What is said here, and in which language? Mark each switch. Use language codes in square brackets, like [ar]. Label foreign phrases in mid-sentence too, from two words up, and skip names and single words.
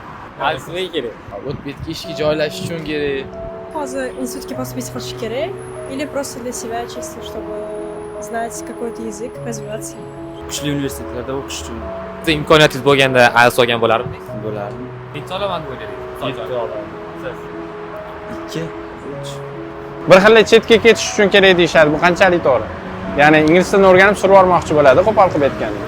[uz] IELTS nega kerak? O'tbetga ishga joylashish uchun kerak. Hozir institutga поступить qilish kerak. [ru] Или просто для себя, чисто, чтобы знать какой-то язык, развиваться. [uz] Kuchli universitetlarda o'qish uchun. Siz imkoniyatingiz bo'lganda IELTS olgan bo'lardingiz? Bo'lardi. Necha olaman deb o'yladingiz? 7 olaman. Siz? 2, 3. Bir xil chetga ketish uchun kerak deyishadi. Bu qanchalik to'g'ri? Ya'ni ingliz tilini o'rganib surib olmoqchi bo'ladi, qo'pol qilib aytganda.